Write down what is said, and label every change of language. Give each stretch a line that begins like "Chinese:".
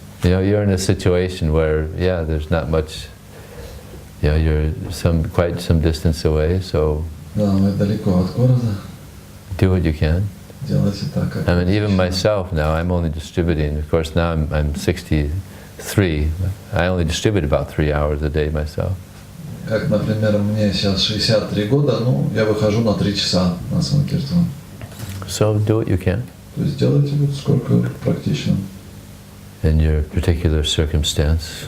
English: You know, you're in a situation where, yeah, there's not much. You know, you're quite some distance away, so
Russian: Да, мы далеко от города.
English: do what you can.
Russian: Делайте так, как
English: I mean, even myself now, I'm only distributing. Of course, now I'm 63. I only distribute about 3 hours a day myself.
Russian: Как, например, мне сейчас 63 года, ну, я выхожу на 3 часа на Санкиртан.
English: So do what you can
Russian: То есть делайте вот сколько практично
English: in your particular circumstance.